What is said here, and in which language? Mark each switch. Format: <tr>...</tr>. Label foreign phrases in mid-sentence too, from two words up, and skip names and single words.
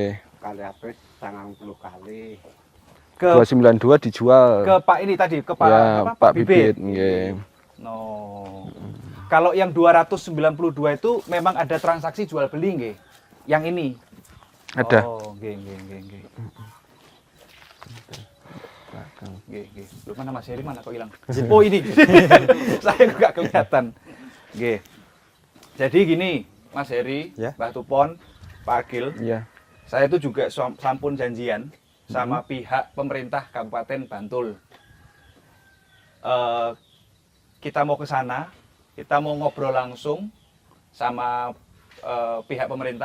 <id>Kali apa 90 kali. Ke 292 dijual. ke Pak ini tadi, ke Pak Ya, apa, Pak Bibit. Nggih. No. Kalau yang 292 itu memang ada transaksi jual beli nggih? Yang ini. Ada.</id> <jv>Oh, nggih, nggih, nggih, nggih. Nggih, nggih.</jv> <id>Lu mana Mas Heri mana kok hilang? Oh, ini. Saya nggak kelihatan. Nggih. Jadi gini, Mas Heri, Ya. Mbah Tupon, Pak Agil, Iya. saya itu juga sampun janjian sama pihak pemerintah Kabupaten Bantul. Kita mau ke sana, kita mau ngobrol langsung sama pihak pemerintah</id>